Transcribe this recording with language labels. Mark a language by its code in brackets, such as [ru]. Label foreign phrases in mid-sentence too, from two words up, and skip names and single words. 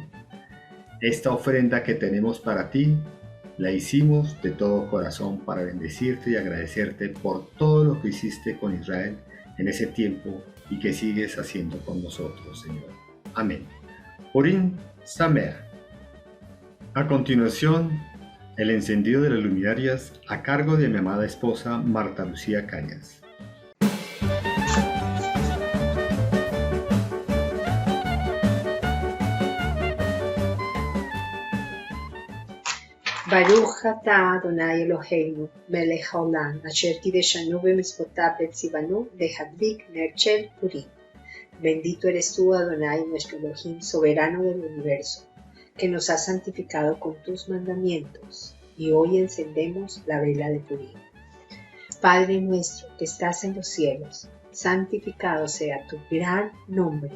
[es] Esta ofrenda que tenemos para ti, la hicimos de todo corazón para bendecirte y agradecerte por todo lo que hiciste con Israel en ese tiempo y que sigues haciendo con nosotros, Señor. Amén. [he] פורים שמח. [es] A continuación, el encendido de las luminarias a cargo de mi amada esposa Marta Lucía Cañas. [he] ברוך אתה אדני אלהינו, מלך העולם, אשר קדשנו במצותיו וצונו להדליק נר של פורים. [es] Bendito eres tú, Adonai, nuestro Elohim, soberano del universo, que nos has santificado con tus mandamientos, y hoy encendemos la vela de Purim. Padre nuestro que estás en los cielos, santificado sea tu gran nombre.